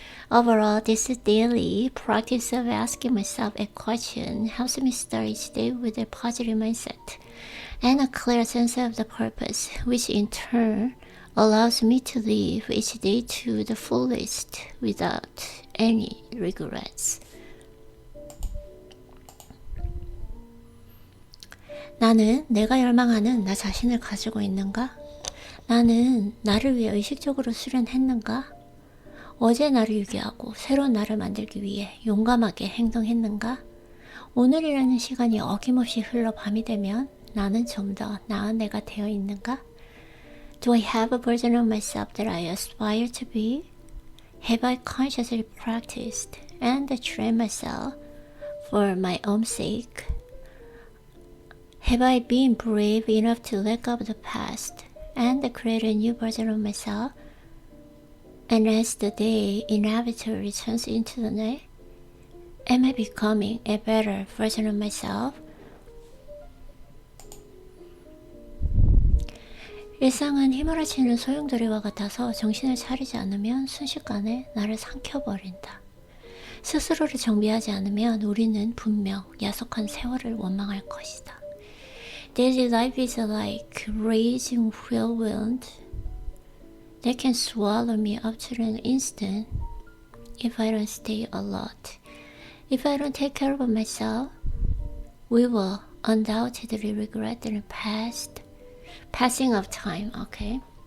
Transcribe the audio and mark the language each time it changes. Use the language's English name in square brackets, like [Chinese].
[English] Overall, this daily practice of asking myself a question helps me start each day with a positive mindset and a clear sense of the purpose, which in turn allows me to live each day to the fullest without any regrets. [Korean] 나는 내가 열망하는 나 자신을 가지고 있는가? 나는 나를 위해 의식적으로 수련했는가? 어제 나를 유기하고 새로운 나를 만들기 위해 용감하게 행동했는가? 오늘이라는 시간이 어김없이 흘러 밤이 되면 나는 좀 더 나은 내가 되어 있는가? [English] Do I have a version of myself that I aspire to be? Have I consciously practiced and trained myself for my own sake? Have I been brave enough to let go of the past and create a new version of myself? And as the day inevitably turns into the night, am I becoming a better version of myself? [Korean] 일상은 휘몰아치는 소용돌이와 같아서 정신을 차리지 않으면 순식간에 나를 삼켜버린다. 스스로를 정비하지 않으면 우리는 분명 야속한 세월을 원망할 것이다. [English] Daily life is like raging whirlwind that can swallow me up to an instant if I don't stay alert. If I don't take care of myself, we will undoubtedly regret the passing of time, okay?